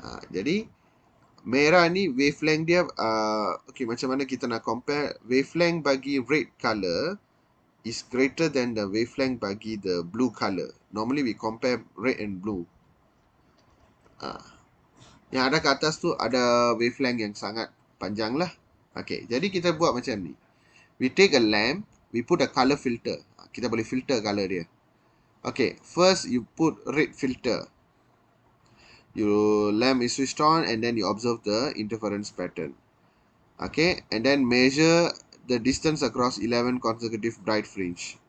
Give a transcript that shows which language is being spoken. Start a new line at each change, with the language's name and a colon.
Malay: Jadi merah ni
English: wavelength
Malay: dia okay, macam mana kita nak
English: compare wavelength bagi red color is greater than the wavelength bagi the blue color. Normally we compare red and blue.
Malay: Yang ada kat atas tu ada wavelength yang sangat panjang lah. Okay, jadi kita buat macam ni.
English: We take a lamp, we put a color filter.
Malay: Kita boleh filter color dia.
English: Okay, first you put red filter. Your lamp is switched on and then you observe the interference pattern. Okay, and then measure the distance across 11 consecutive bright fringe.